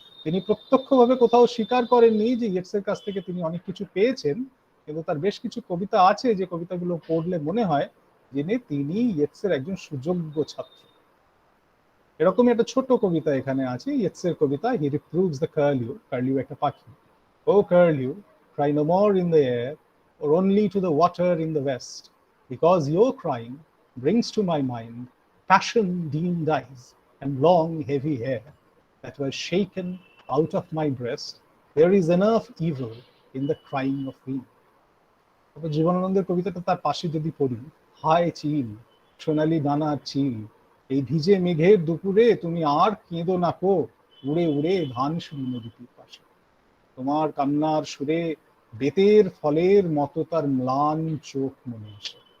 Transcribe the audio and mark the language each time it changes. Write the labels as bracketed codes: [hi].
[bn] তিনি প্রত্যক্ষভাবে কোথাও স্বীকার করেননি যে ইয়েটসের কাছ থেকে তিনি অনেক কিছু পেয়েছেন, কিন্তু তার বেশ কিছু কবিতা আছে যে কবিতাগুলো পড়লে মনে হয় যে তিনি ইয়েটসের একজন সুযোগ্য ছাত্র। এরকমই একটা ছোট কবিতা এখানে আছে, ইয়েটসের কবিতা, হি রিপ্রুভস দ্য কার্লিউ। কার্লিউ একটা পাখি। [en] O curlew, cry no more in the air or only to the water in the west, because your crying brings to my mind passion-dimmed eyes and long heavy hair that were shaken out of my breast. There is enough evil in the crying of me. [bn] জীবনানন্দের কবিতাটা তার পাশে যদি পড়ি, হায় চিল, সোনালি ডানার চিল, এই ভিজে মেঘের দুপুরে তুমি আর কেঁদো না কো, উড়ে উড়ে ধানসিঁড়ি নদীটির পাশে। তোমার কান্নার সুরে বেতের ফলের মতো তার ম্লান চোখ মনে আসে।